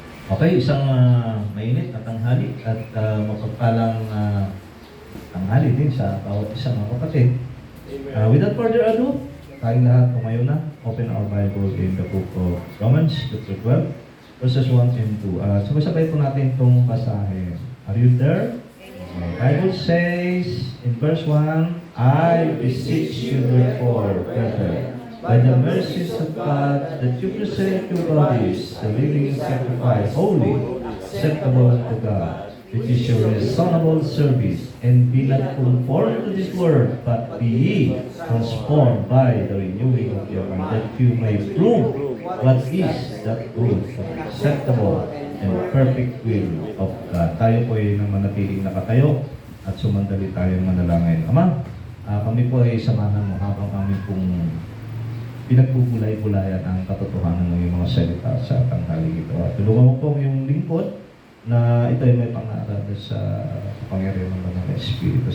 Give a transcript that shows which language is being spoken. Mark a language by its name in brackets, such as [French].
[Filipino] Okay, isang mainit na tanghali at mapagpalang tanghali din sa bawat isang mga kapatid. [English] Without further ado, [Filipino] tayong lahat tumayo na. [English] Open our Bible in the book of Romans, chapter 12, verses 1 and 2. [Filipino] Sabay-sabay po natin itong basahin. [English] Are you there? The Bible says in verse 1, I beseech you therefore, brethren, by the mercies of God, that you present your bodies a living sacrifice, holy, acceptable to God, which is your reasonable service, and be not conformed to this world, but be ye transformed by the renewing of your mind, that you may prove what is that good, acceptable, and perfect will of God. [Filipino] Tayo po ay manatiling nakatayo at sumandali tayong manalangin. Ama, kami po ay samahan mo habang kami pong pinagbubulay-bulayan ang katotohanan ng iyong mga salita sa tanghali ito. At tulungan mo po yung lingkod na ito ay may pangaral sa kapangyarihan ng mga Espiritu.